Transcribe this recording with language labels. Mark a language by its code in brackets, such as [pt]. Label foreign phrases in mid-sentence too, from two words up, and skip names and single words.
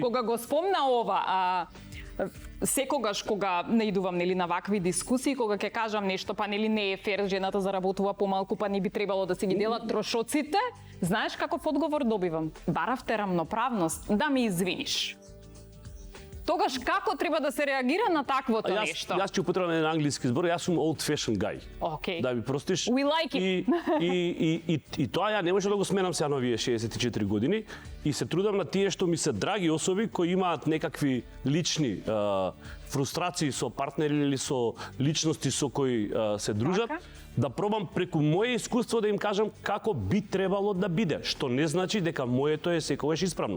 [mk] Кога го спомна ова, секогаш кога наидувам нели на вакви дискусии, кога ќе кажам нешто, па нели не е фер, жената заработува помалку, па не би требало да се ги делат трошоците, знаеш каков одговор добивам? Баравте рамноправност, да ми извиниш. Тогаш како треба да се реагира на таквото нешто? Јас ќе употребам еден англиски збор, јас сум [en] old fashioned guy. [mk] Океј. Да ми простиш. [en] We like it. [mk] И тоа ја не може да го сменам сега на овие 64 години и се трудам на тие што ми се драги особи кои имаат некакви лични фрустрации со партнери или со личности со кои се дружат, Така. да пробам преку моје искуство да им кажам како би требало да биде, што не значи дека моето е секогаш исправно.